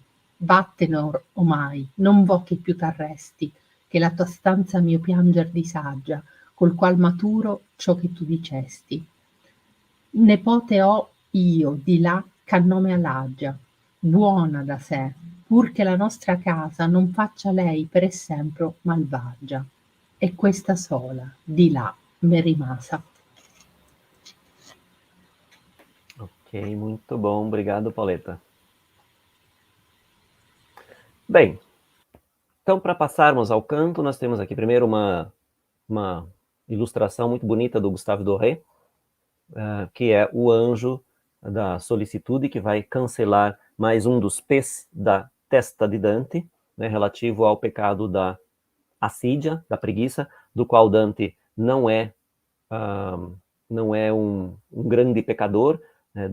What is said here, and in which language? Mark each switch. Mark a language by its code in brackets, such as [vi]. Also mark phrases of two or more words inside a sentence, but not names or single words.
[it] Vattene omai, non vo che più t'arresti, che la tua stanza mio pianger disaggia, col qual maturo ciò che tu dicesti. Nepote ho io di là ch'a nome Alagia, buona da sé, pur che la nostra casa non faccia lei per essempro malvagia. E questa sola, di là, m'è rimasa. [pt] Ok, muito bom. Obrigado, Pauleta. Bem, então para passarmos ao canto, nós temos aqui primeiro uma ilustração muito bonita do Gustave Doré, que é o anjo da solicitude, que vai cancelar mais um dos P's da testa de Dante, né, relativo ao pecado da assídia, da preguiça, do qual Dante não é um grande pecador, né?